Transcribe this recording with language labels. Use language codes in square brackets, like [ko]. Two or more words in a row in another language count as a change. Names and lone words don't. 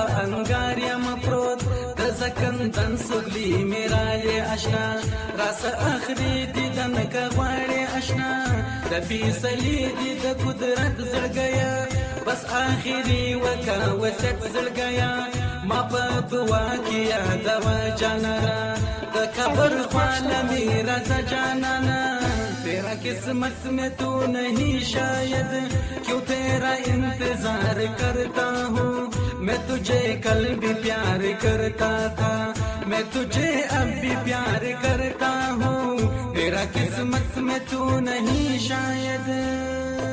[ps] انګار یم پروت د زکندن سګلی میرا له آشنا راس اخري دیدن کا غواړي آشنا د فیصلې دی د قدرت زړګیا بس اخري وکا وسط زړګیا ما په دعا کې یاد و جانا د قبر خاله میرا جانانا [hi] मेरा किस्मत में तू नहीं शायद, क्यों तेरा इंतजार करता हूँ। मैं तुझे कल भी प्यार करता था, मैं तुझे अब भी प्यार करता हूँ। मेरा किस्मत में तू नहीं शायद।